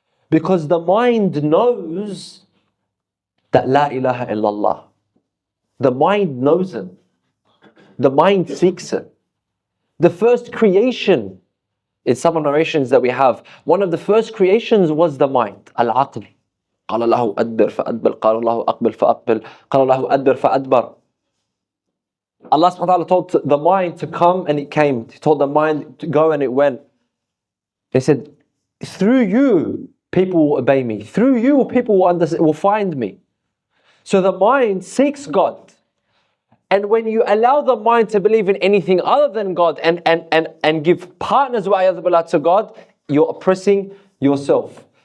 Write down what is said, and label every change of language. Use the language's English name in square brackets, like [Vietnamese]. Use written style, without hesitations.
[English] Because the mind knows that La ilaha illallah. The mind knows it. The mind seeks it. The first creation, in some narrations that we have, one of the first creations was the mind, al-aql. [Arabic] قال له أدبر فأدبر قال له أقبل فأقبل قال له أدبر فأدبر. [English] Allah subhanahu wa ta'ala told the mind to come and it came. He told the mind to go and it went. He said, through you people will obey me. Through you people will find me. So the mind seeks God. And when you allow the mind to believe in anything other than God and give partners to God, you're oppressing yourself.